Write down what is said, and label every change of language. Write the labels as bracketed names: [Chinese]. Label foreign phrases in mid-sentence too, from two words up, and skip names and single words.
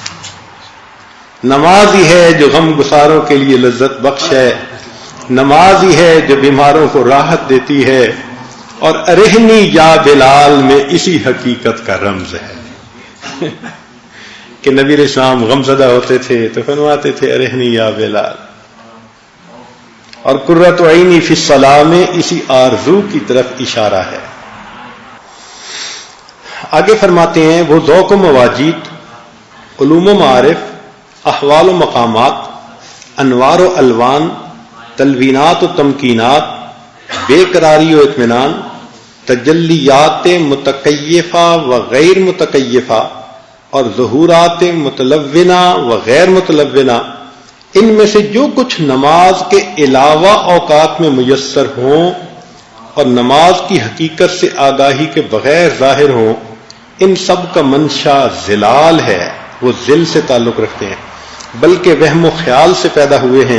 [Urdu] نماز ہی ہے جو غم گساروں کے لیے لذت بخش ہے، نماز ہی ہے جو بیماروں کو راحت دیتی ہے، اور [Arabic] ارحنی یا بلال [Urdu] میں اسی حقیقت کا رمز ہے کہ نبی علیہ السلام غم زدہ ہوتے تھے تو فرماتے تھے [Arabic] ارحنی یا بلال، [Urdu] اور [Arabic] قرۃ عینی فی الصلاۃ [Urdu] میں اسی آرزو کی طرف اشارہ ہے۔ آگے فرماتے ہیں وہ ذوق و مواجید، علوم و معارف، احوال و مقامات، انوار و الوان، تلوینات و تمکینات، بے قراری و اطمینان، تجلیات متکیفہ و غیر متکیفہ، اور ظہورات متلونہ و غیر متلونہ، ان میں سے جو کچھ نماز کے علاوہ اوقات میں میسر ہوں اور نماز کی حقیقت سے آگاہی کے بغیر ظاہر ہوں، ان سب کا منشا ظلال ہے، وہ ذل سے تعلق رکھتے ہیں بلکہ وہم و خیال سے پیدا ہوئے ہیں۔